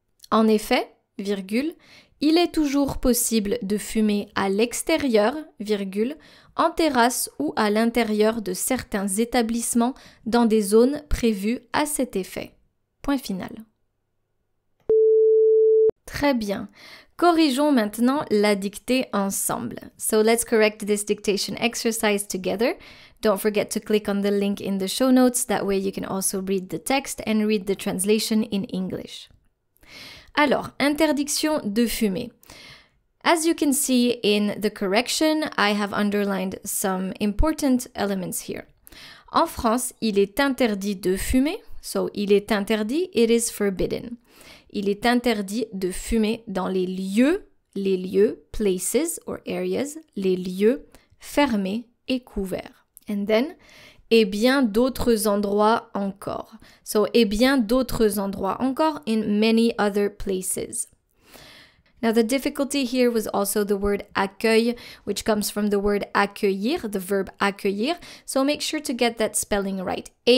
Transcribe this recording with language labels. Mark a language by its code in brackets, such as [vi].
[fr] En effet, virgule, il est toujours possible de fumer à l'extérieur, virgule, en terrasse ou à l'intérieur de certains établissements dans des zones prévues à cet effet. Point final. Très bien. Corrigeons maintenant la dictée ensemble. [en] So let's correct this dictation exercise together. Don't forget to click on the link in the show notes. That way you can also read the text and read the translation in English. [fr] Alors, interdiction de fumer. [en] As you can see in the correction, I have underlined some important elements here. [fr] En France, il est interdit de fumer. [en] So, [fr] il est interdit, [en] it is forbidden. [fr] Il est interdit de fumer dans les lieux, [en] places or areas, [fr] les lieux fermés et couverts. [en] And then, [fr] et bien d'autres endroits encore. [en] So, [fr] et bien d'autres endroits encore [en] in many other places. Now, the difficulty here was also the word accueil, which comes from the word accueillir, the verb accueillir. So, make sure to get that spelling right.